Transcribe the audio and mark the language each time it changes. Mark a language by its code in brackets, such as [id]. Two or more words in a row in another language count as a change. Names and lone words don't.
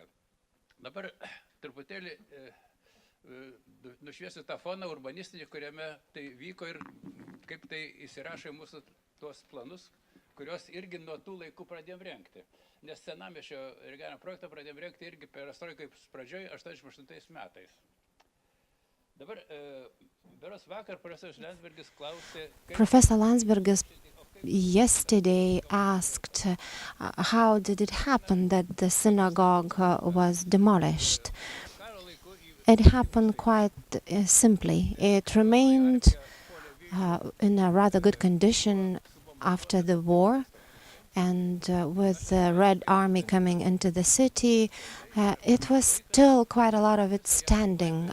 [lt] Dabar truputėlį nušviesiu tą foną urbanistinį, kuriame tai vyko ir kaip tai įsirašo į mūsų tuos planus, kuriuos irgi nuo tų laikų pradėjom rengti. Nes senamiesčio regioninio projektą pradėjom rengti irgi perestroikos pradžioj 88 metais. Dabar beros vakar profesorius Landsbergis klausė... [en] Professor Landsbergis yesterday asked how did it happen that the synagogue was demolished. It happened quite simply. It remained in a rather good condition after the war, and with the Red Army coming into the city, it was still quite a lot of it standing.